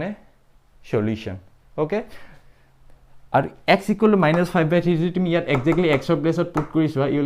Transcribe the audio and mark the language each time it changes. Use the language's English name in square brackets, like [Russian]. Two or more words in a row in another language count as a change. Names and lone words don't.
[English] solution okay আর x equal to -5/3 [Assamese] যদি তুমি ইয়াত [English] exactly x ৰ place put কৰিছোৱা you will